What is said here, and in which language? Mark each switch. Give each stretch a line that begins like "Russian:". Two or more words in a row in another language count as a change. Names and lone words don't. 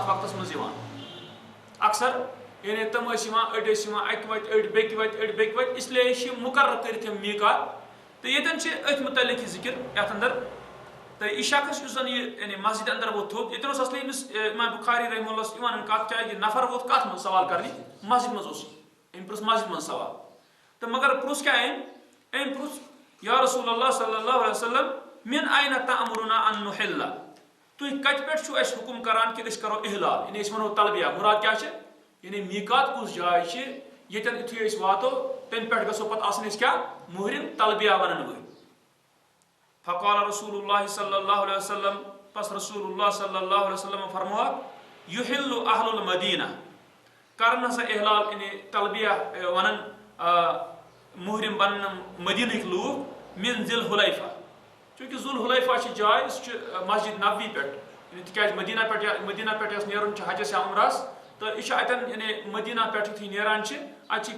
Kashmiri: وقتس منٛز یِوان اکثر یعنی تِم ٲسۍ یِوان أڑۍ ٲسۍ یِوان اکہِ وتہِ أڑۍ بیٚکہِ وتہِ اسلیے چھِ مُقرر کٔرِتھ یِم میقات تہٕ ییٚتٮ۪ن چھِ أتھۍ مُتعلق یہِ ذِکر یتھ اندر تہٕ یہِ شخص یُس زن یہِ یعنی مسجد اندر ووت تھوٚد ییٚتٮ۪ن اوس اصلی أمِس امام بخاری
Arabic: رحمہ اللہ
Kashmiri: یِوان کتھ کیٛاہ یہِ نفر ووت کتھ منٛز سوال کرنہِ مسجد منٛز اوس أمۍ پرُژھ مسجد منٛز سوال تہٕ مگر پرُژھ کیٛاہ أمۍ پرُژھ
Arabic: یا رسول اللہ صلی اللہ علیہ وسلم من این تأمرنا ان نحل
Kashmiri: تُہۍ کتہِ پٮ۪ٹھ چھُو اَسہِ حُکُم کران کہِ أسۍ کرو احلال یعنی أسۍ ونو تلبیہ مراد کیٛاہ چھِ یعنی میقات کُس جاے چھِ ییٚتٮ۪ن یُتھُے أسۍ واتو تمہِ پٮ۪ٹھ گژھو پتہٕ آسٕنۍ أسۍ کیٛاہ مُحرِم تلبیہ ونن وٲلۍ
Arabic: فقال رسول اللہ صلی اللہ علیہ وسلم
Kashmiri: پس رسول اللہ
Arabic: صلی اللہ علیہ وسلم
Kashmiri: فرموو
Arabic: یحل اہل المدینہ
Kashmiri: کرن ہسا احلال یعنی تلبیہ ونن مُحرِم بنن مدیٖنٕکۍ لوٗکھ
Arabic: من ذی الحلیفہ
Kashmiri: چونکہ ذو الحلیفہ چھِ جاے سُہ چھِ مسجد نبوی پٮ۪ٹھ یعنی تِکیٛازِ مدیٖنہ پٮ۪ٹھ یۄس نیرُن چھُ حجس یا عمرہس تہٕ یہِ چھُ اتٮ۪ن یعنی مدیٖنہ پٮ۪ٹھ یُتھُے نیران چھِ اتہِ چھِ